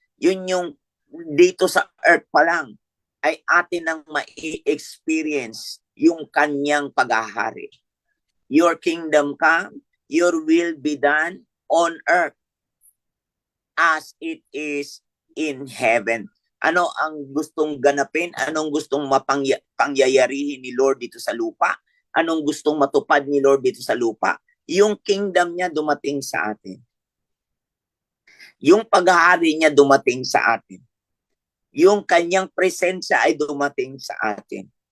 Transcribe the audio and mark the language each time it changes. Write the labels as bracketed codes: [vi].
[tl] Yun yung dito sa earth pa lang ay atin ang ma-experience yung kanyang paghahari. [en] Your kingdom come, your will be done on earth as it is in heaven. [tl] Ano ang gustong ganapin? Anong gustong pangyayarihin ni Lord dito sa lupa? Anong gustong matupad ni Lord dito sa lupa? Yung kingdom niya dumating sa atin. Yung paghahari niya dumating sa atin. Yung kanyang presensya ay dumating sa atin.